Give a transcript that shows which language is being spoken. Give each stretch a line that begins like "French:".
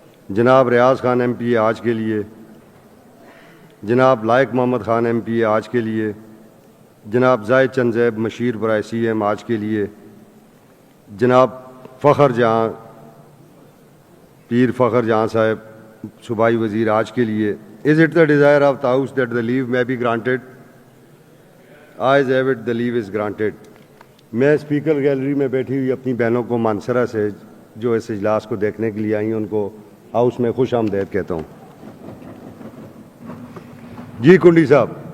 Urdu: جناب ریاض Khan M P آج کے لیے. جناب لائق محمد خان ایم پی آج کے لیے. جناب زاہد چند زیب مشیر برائے سی ایم آج کے لیے. جناب فخر جہاں پیر فخر جہاں صاحب صوبائی وزیر آج کے لیے.
English: Is it the desire of the House that the leave may be granted Ayes have it, the leave is granted.
Urdu: میں اسپیکر گیلری میں بیٹھی ہوئی اپنی بہنوں کو مانسرا سے جو اس اجلاس کو دیکھنے کے لیے آئی ہیں ان کو ہاؤس میں خوش آمدید کہتا ہوں. جی کنڈی صاحب.